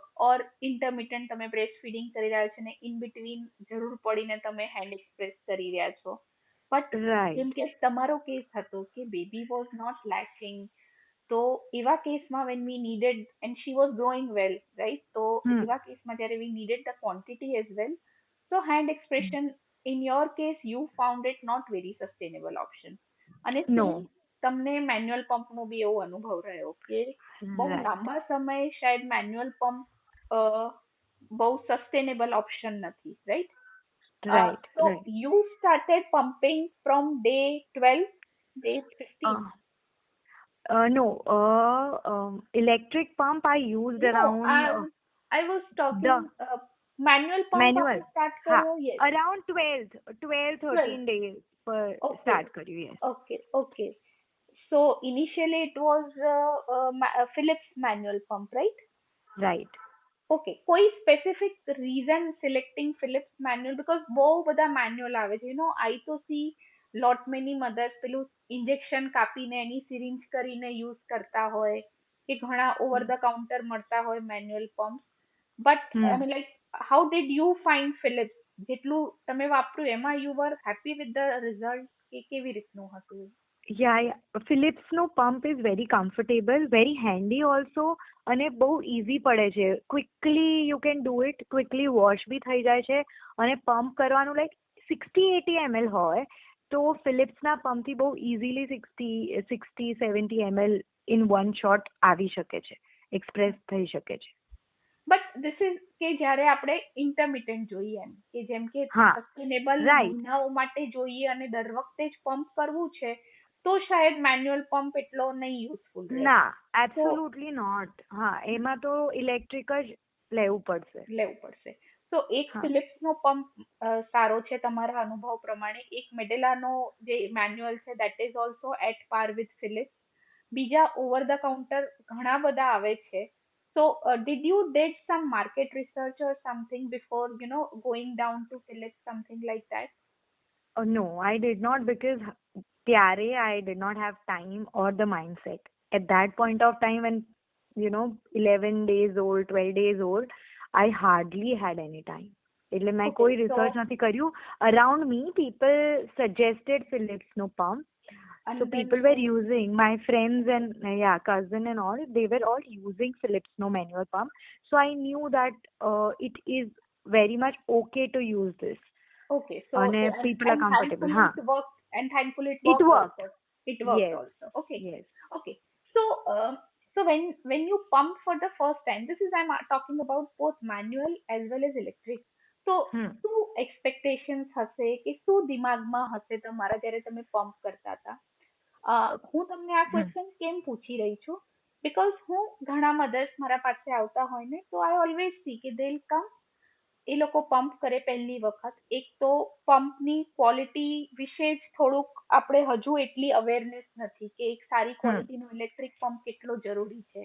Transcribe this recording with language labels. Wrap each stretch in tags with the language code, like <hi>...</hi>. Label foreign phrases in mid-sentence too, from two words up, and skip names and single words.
<en>or intermittent</en> <gu>તમે</gu> <en>breast feeding</en> <gu>કરી રહ્યા છો ને</gu> <en>in between</en> <gu>જરૂર પડીને તમે</gu> <en>hand express</en> <gu>કરી રહ્યા છો.</gu> <en>બટ</en> <gu>જેમ કે તમારો કેસ હતો કે</gu> <en>baby was not latching,</en> <gu>તો એવા કેસમાં</gu> <en>when we needed and she was growing well, right,</en> <gu>તો એવા કેસમાં જ્યારે</gu> <en>we needed the quantity as well, so hand expression in your case you found it not very sustainable option.</en> <gu>અને તમને</gu> <en>manual pump</en> <gu>નો બી એવો અનુભવ રહ્યો કે બહુ લાંબા સમય શાયદ</gu> <en>manual pump</en> <gu>બહુ</gu> <en>sustainable option</en> <gu>નથી, રાઈટ?</gu> <en>So you started pumping from day 12, day 15? No, electric pump I used around I was talking manual pump. Manual start કર્યો, yes, around 12-13 days per start કર્યું. Yes. Okay. So initially it was Philips manual pump, right? Okay. કોઈ specific reason selecting Philips manual?</en> <gu>Because બહુ બધા manual આવે છે, I તો</gu> <en>see lot many mothers</en> <gu>પેલું injection કાપીને એની syringe કરીને use કરતા હોય, કે ઘણા</gu> <en>over the counter</en> <gu>મળતા હોય</gu> <en>manual pumps. But I mean, like, how did you find Philips?</en> <gu>જેટલું તમે વાપર્યું એમાં</gu> <en>you were happy with the result,</en> <gu>કે કેવી રીતનું હતું?</gu> <en>Yeah. Philips no pump is very comfortable, very handy also,</en> <gu>અને બહુ easy પડે છે.</gu> <en>Quickly you can do it, quickly wash</en> <gu>બી થઈ જાય છે, અને પંપ કરવાનું</gu> <en>like 60-80 ml</en> <gu>હોય તો ફિલિપ્સના પંપથી બહુ</gu> <en>easily 60-70 ml in one shot</en> <gu>આવી શકે છે, એક્સપ્રેસ થઈ શકે છે.</gu> <en>but this is</en> <gu>કે જ્યારે આપણે ઇન્ટરમિટન્ટ જોઈએ, એમ કે જેમ કે સસ્ટેનેબલ મહિનાઓ માટે જોઈએ અને દર વખતે જ પંપ કરવું છે, તો શાયદ</gu> <en>manual pump</en> <gu>એટલો નહીં યુઝફુલ રહે. ના,</gu> <en>absolutely not.</en> <gu>હા, એમાં તો ઇલેક્ટ્રિક જ લેવું પડશે. તો એક ફિલિપ્સનો પંપ સારો છે તમારા અનુભવ પ્રમાણે. એક મેડેલાનો જે મેન્યુઅલ છે</gu> <en>that is also at par with ફિલિપ્સ.</en> <gu>બીજા</gu> <en>over the counter</en> <gu>ઘણા બધા આવે છે.</gu> <en>So, did you did some market research or something before, going down to Philips, something like that? No, I did not, because ત્યારે I did not have time or the mindset. At that point of time when, 11 days old, 12 days old, I hardly had any time.</en> <gu>એટલે મેં કોઈ રિસર્ચ નથી કર્યું.</gu> <en>Around me, people suggested Philips no pump. So people were using, my friends and cousin and all, they were all using Philips no manual pump. So I knew that it is very much okay to use this. Okay, so people are comfortable. Thankfully it worked. It worked yes. also. Okay. Yes. Okay. So when you pump for the first time, this is I'm talking about both manual as well as electric.</en> <gu>So શું expectations હશે કે શું દિમાગમાં હશે તમારા જ્યારે તમે પંપ કરતા હતા? હું તમને આ ક્વેશ્ચન કેમ પૂછી રહી છું? બીકોઝ હું ઘણા મધર્સ મારા પાસે આવતા હોય ને, તો</gu> <en>I always see</en> <gu>કે</gu> <en>they will come,</en> <gu>એ લોકો પંપ કરે પહેલી વખત. એક તો પંપની ક્વોલિટી વિશે જ થોડુંક આપણે હજુ એટલી અવેરનેસ નથી કે એક સારી ક્વોલિટીનો</gu> <en>electric pump</en> <gu>કેટલો જરૂરી છે.</gu>